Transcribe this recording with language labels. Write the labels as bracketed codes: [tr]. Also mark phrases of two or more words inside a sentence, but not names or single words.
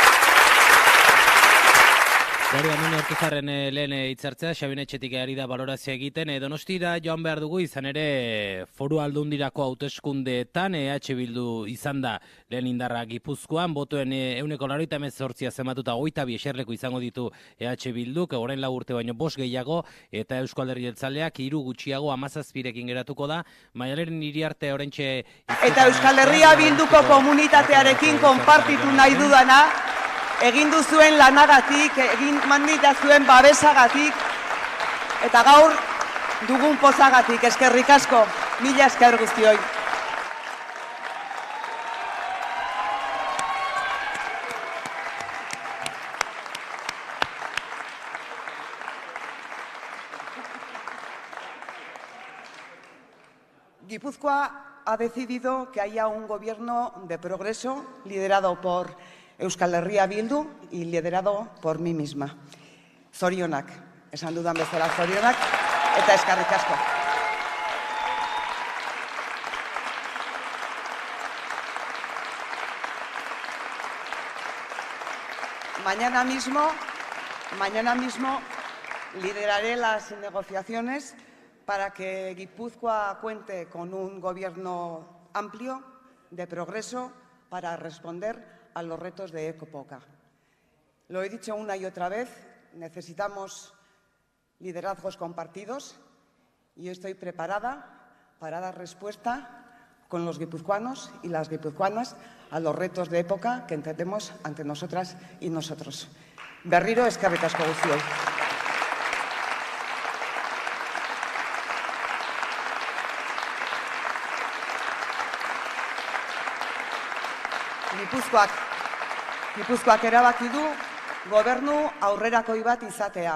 [eu] Gari hemen Ortuzarren lehen hitzartzea, Xabin Etxetik ari da balorazioa egiten, Donostira joan behar dugu izan ere Foru Aldundirako hauteskundeetan EH Bildu izan da lehen indarra Gipuzkoan, botoen 198 zenbatuta 22 eserleku izango ditu EH Bilduk, orain 4 urte baino 5 gehiago, eta Eusko Alderdi Jeltzaleak 3 gutxiago 17rekin geratuko da, Maialen Iriarte oraintxe... Eta Euskal Herria Bilduko komunitatearekin konpartitu nahi dudana, egin duzuen lanagatik, egin manditazuen babesagatik, eta gaur dugun pozagatik, eskerrik asko, mila esker guztioi. [es] Guipúzcoa ha decidido que haya un gobierno de progreso liderado por Euskal Herria Bildu y liderado por mí misma. [eu] Zorionak, esan dudan bezala zorionak, eta eskerrik asko. [es] Mañana mismo lideraré las negociaciones para que Guipúzcoa cuente con un gobierno amplio, de progreso, para responder a los retos de Ecopoca. Lo he dicho una y otra vez, necesitamos liderazgos compartidos y yo estoy preparada para dar respuesta con los guipuzcoanos y las guipuzcoanas a los retos de época que entendemos ante nosotras y nosotros. [eu] Berriro eskerrik asko guztioi. Gipuzkoak erabaki du gobernu aurrerakoi bat izatea.